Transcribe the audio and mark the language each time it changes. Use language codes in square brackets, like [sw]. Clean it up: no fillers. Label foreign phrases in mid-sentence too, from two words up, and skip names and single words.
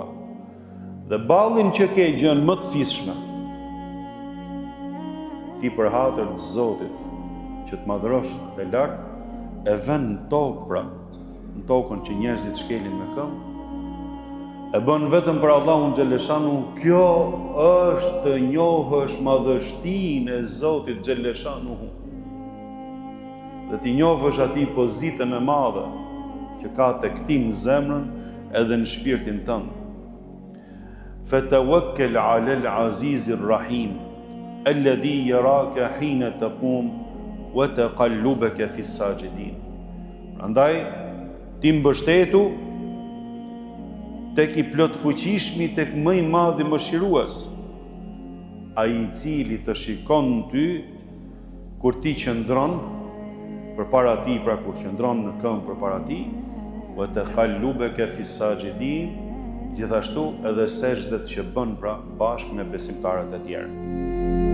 [sq] Dhe ballin që ke gjën më të fisshme, ti për hatër të Zotit, që të madhrosh të lartë, e vën në tokë, pra, në tokën që njerëzit shkelin me këmbë, e bën vetëm për Allahun xhaleshanu. Kjo është të njohësh madhështinë e Zotit xhaleshanu. Dhe ti njohësh atij pozitën e madhe që ka tek ti në zemrën edhe në shpirtin tënd. [ar] فتوكل على العزيز الرحيم الذي يراك حين تقوم وتقلبك في الساجدين. [sq] Prandaj ti mbështetu tek i plot fuqishmi, tek më i madhi mëshirues, ai i cili të shikon në ty kur ti qëndron përpara tij, pra kur qëndron në këmbë përpara tij, [ar] وتقلبك في الساجدين, [sq] gjithashtu edhe sejdët që bën pra bashkë me besimtarët e tjerë.